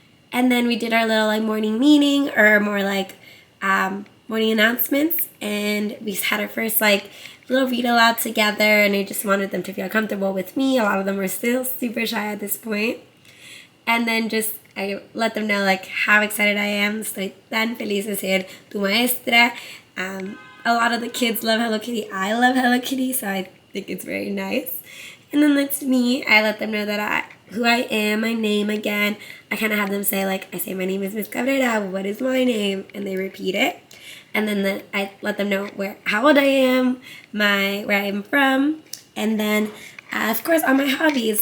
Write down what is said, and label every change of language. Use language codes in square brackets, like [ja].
[en] And then we did our little like morning meeting, or more like morning announcements, and we had our first like little read aloud together, and I just wanted them to feel comfortable with me. A lot of them were still super shy at this point. And then I let them know like how excited I am. [es] Estoy tan feliz de ser tu maestra. [en] A lot of the kids love Hello Kitty. I love Hello Kitty, so I think it's very nice. And then that's me. I let them know that who I am, my name again. I kind of have them say like, I say my name is Miss Cabrera, what is my name? And they repeat it. And then I let them know how old I am, where I am from, and then of course all my hobbies.